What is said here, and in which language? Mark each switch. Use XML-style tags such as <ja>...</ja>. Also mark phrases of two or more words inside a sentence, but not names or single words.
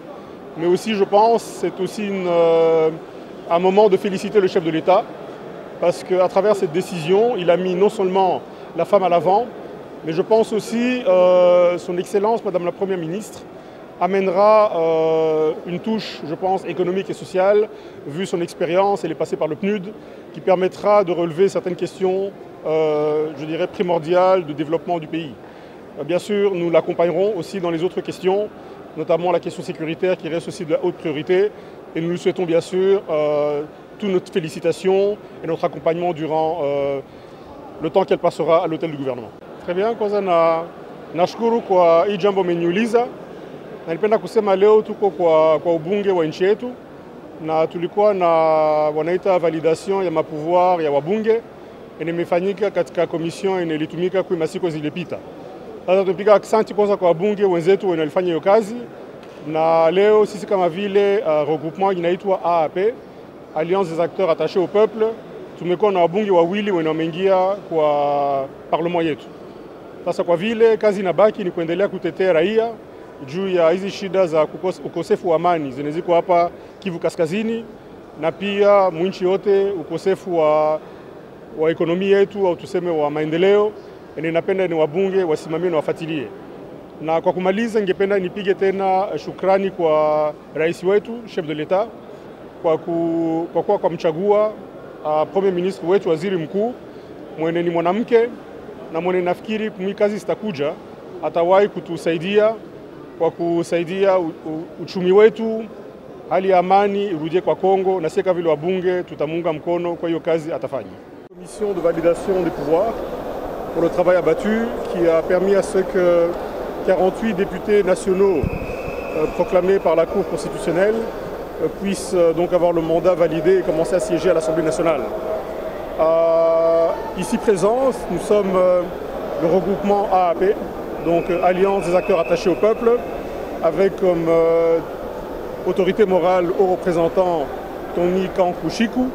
<fr>Mais aussi, je pense, c'est aussi un moment de féliciter le chef de l'État, parce qu'à travers cette décision, il a mis non seulement la femme à l'avant, mais je pense aussi son Excellence Madame la Première Ministre amènera une touche, je pense, économique et sociale, vu son expérience, elle est passée par le PNUD, qui permettra de relever certaines questions, je dirais, primordiales de développement du pays. Bien sûr, nous l'accompagnerons aussi dans les autres questions, notamment la question sécuritaire qui reste aussi de la haute priorité. Et nous lui souhaitons bien sûr toute notre félicitation et notre accompagnement durant le temps qu'elle passera à l'hôtel du gouvernement. Très bien,</fr> <sw>kwanza nashukuru kwa hii jambo umeniuliza. Na nilipenda kusema leo tuko kwa ubunge wa nchi yetu na tulikuwa na wanaita validation ya mapouvoir ya wabunge imefanyika katika commission ilitumika kwa masiku zilizopita. Sasa tunapiga asante kwanza kwa wabunge wenzetu wanalifanya hiyo kazi, na leo sisi kama vile regroupement inaitwa AAP, Alliance des acteurs attachés au peuple, tumekuwa na wabunge wawili wanaoingia kwa parlement yetu. Sasa kwa vile kazi inabaki ni kuendelea kutetea raia juu ya hizi shida za ukosefu wa amani zinaziko hapa Kivu Kaskazini, na pia mwinchi yote ukosefu wa ekonomi yetu au tuseme wa maendeleo. Ninapenda ni wabunge wasimamie na wafuatilie. Na kwa kumaliza, ningependa nipige tena shukrani kwa rais wetu,</sw> <fr>chef de l'État,</fr> <sw>kwa mchagua</sw> <fr>premier ministre</fr> <sw>wetu, waziri mkuu mwenye ni mwanamke na mwenye nafikiri kumi kazi zitakuja atawahi kutusaidia kwa kusaidia uchumi wetu, hali ya amani irudie kwa Kongo, na sisi kama vile wabunge tutamunga mkono kwa hiyo kazi atafanya.</sw> <fr>Commission de validation des pouvoirs pour le travail abattu qui a permis à ce que 48 députés nationaux proclamés par la Cour constitutionnelle puissent donc avoir le mandat validé et commencer à siéger à l'Assemblée nationale. Ici présents, nous sommes le regroupement AAP, donc Alliance des acteurs attachés au peuple, avec comme autorité morale au représentant Tony Kankushiku.</fr>